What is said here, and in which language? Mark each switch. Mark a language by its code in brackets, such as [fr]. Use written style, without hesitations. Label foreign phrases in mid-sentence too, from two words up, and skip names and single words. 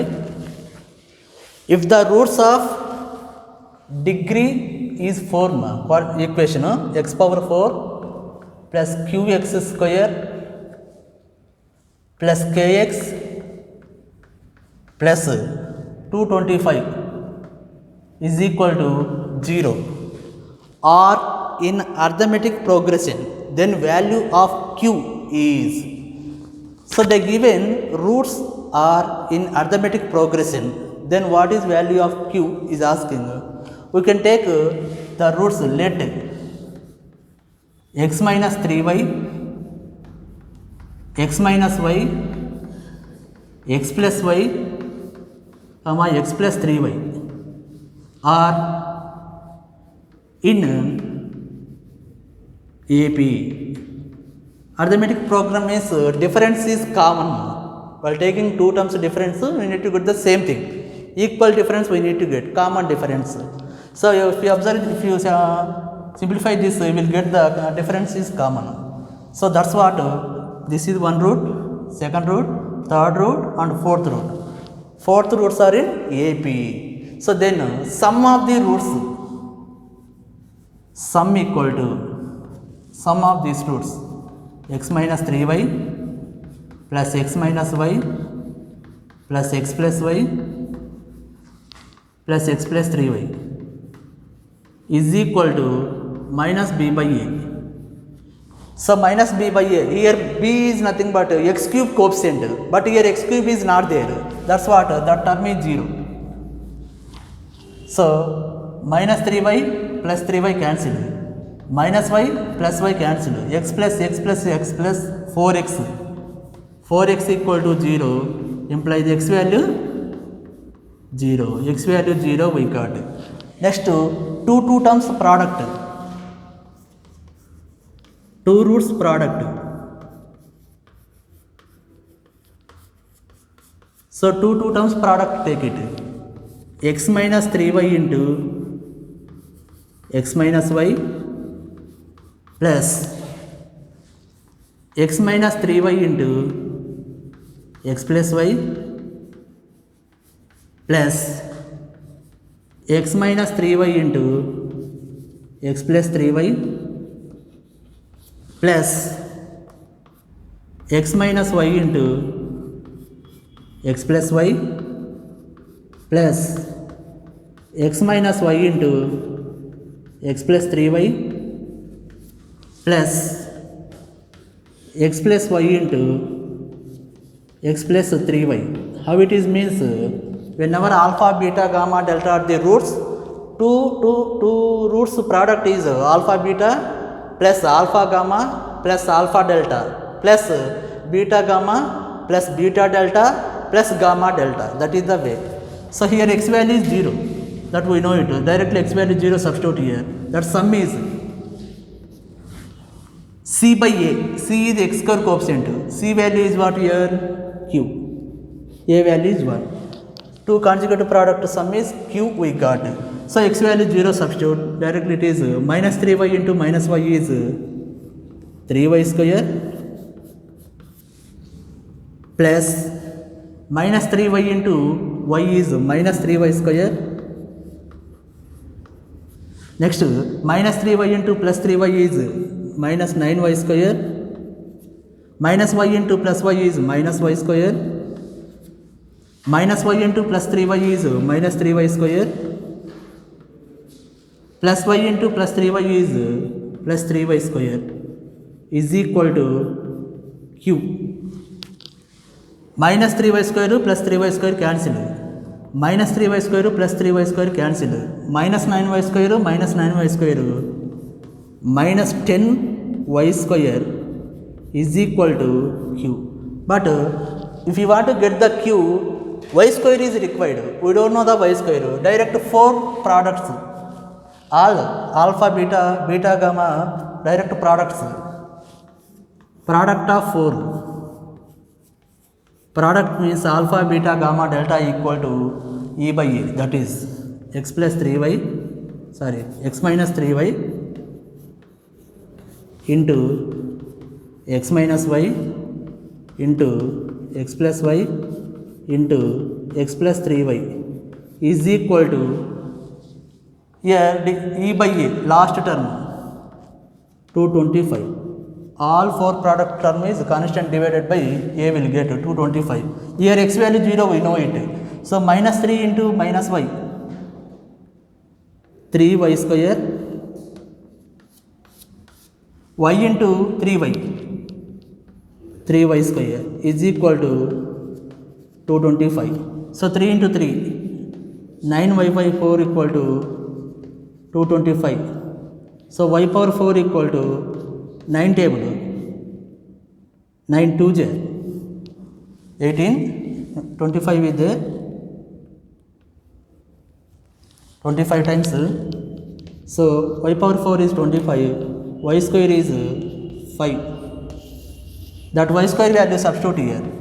[en] If the roots of degree is form, what equation, x power 4 plus qx square plus kx plus 225 is equal to 0, or in arithmetic progression, then value of q is. So the given roots are in arithmetic progression, then what is value of q is asking. We can take the roots, let x minus 3y, x minus y, x plus y, x plus 3y are in AP. Arithmetic program means difference is common. While taking two terms difference, we need to get the same thing. Equal difference we need to get common difference. So if you observe, if you simplify this, we will get the difference is common. So that's what this is one root, second root, third root, and fourth root. Fourth roots are in AP. So then sum of the roots, sum equal to sum of these roots, x minus 3y plus x minus y plus x plus y plus x plus 3y is equal to minus b by a. So minus b by a, here b is nothing but x cube coefficient, but here x cube is not there. That's what, that term is 0. So minus 3y plus 3y cancelled. Minus y plus y cancelled, x plus x plus x plus 4x, 4x equal to 0 implies x value 0, x value 0 we got. Next, two terms product, two roots product. So two terms product, take it, x minus 3y into x minus y plus x minus 3y into x plus y plus x minus 3y into x plus 3y plus x minus y into x plus y plus x minus y into x plus 3y plus x plus y into x plus 3y. How it is means, whenever alpha, beta, gamma, delta are the roots, two roots product is alpha, beta plus alpha, gamma plus alpha, delta plus beta, gamma plus beta, delta plus gamma, delta. That is the way. So here x value is 0. That we know it. Directly x value is 0, substitute here. That sum is C by A. C is x square coefficient. C value is what here? Q. A value is 1. Two conjugative product sum is Q we got. So x value 0, substitute. Directly it is minus 3y into minus y is 3y square plus minus 3y into y is minus 3y square. Next, minus 3y into plus 3y is minus 9y square, minus y into plus y is minus y square, minus y into plus 3y is minus 3y square, plus y into plus 3y is plus 3y square is equal to Q. Minus 3y square plus 3y square cancelled, minus 3y square plus 3y square cancelled, minus 9y square minus 9y square minus 10y square is equal to Q. But if you want to get the Q, y square is required. We don't know the y square. Direct 4 products, all alpha, beta, beta, gamma, direct products. Product of 4. Product means alpha, beta, gamma, delta equal to E by A. That is x plus 3y, sorry, x minus 3y into x minus y into x plus y into x plus 3y is equal to, here E by A, last term 225. All 4 product term is constant divided by A will get 225. Here x value 0, we know it. So minus 3 into minus y, 3y square, y into 3y, 3y square is equal to 225. So 3 into 3, 9y by 4 equal to 225. So y power 4 equal to 9 table, 9 2 j, 18, 25 is there, 25 times, so y power 4 is 25, y square is 5, that y square value substitute here,